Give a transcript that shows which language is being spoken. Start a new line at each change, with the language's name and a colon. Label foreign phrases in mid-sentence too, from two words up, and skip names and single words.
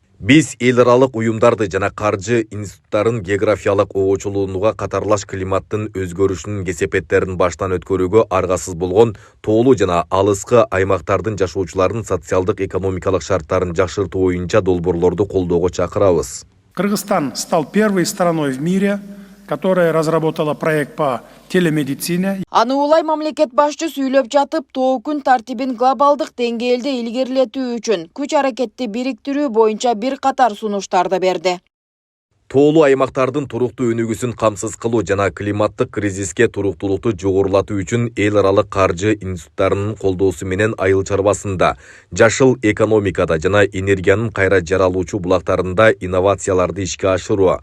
Kyrgyz: Биз эл аралык уюмдарды жана каржы институттарын географиялык оочулуунуга катарлаш климаттын өзгөрүшүнүн кесепеттерин баштан өткөрүүгө аргасыз болгон тоолуу жана алыскы аймактардын жашоочуларынын социалдык экономикалык шарттарын жакшыртуу боюнча долбоорлорду колдоого чакырабыз.
Russian: Кыргызстан стал первой страной в мире, которая разработала проект по телемедицине.
Kyrgyz: Аны улай мамлекет башчы сүйлөп жатып, тоо күн тартибин глобалдык деңгээлде илгерилетүү үчүн күч аракетти бириктирүү боюнча бир катар сунуштарды берди. Тоолуу аймактардын туруктуу өнүгүүсүн камсыз кылуу жана климаттык кризиске туруктуулукту жогорулатуу үчүн эл аралык каржы институттарынын колдоосу менен айыл чарбасында, жашыл экономикада жана энергиянын кайра жаралуучу булактарында инновацияларды ишке ашыруу,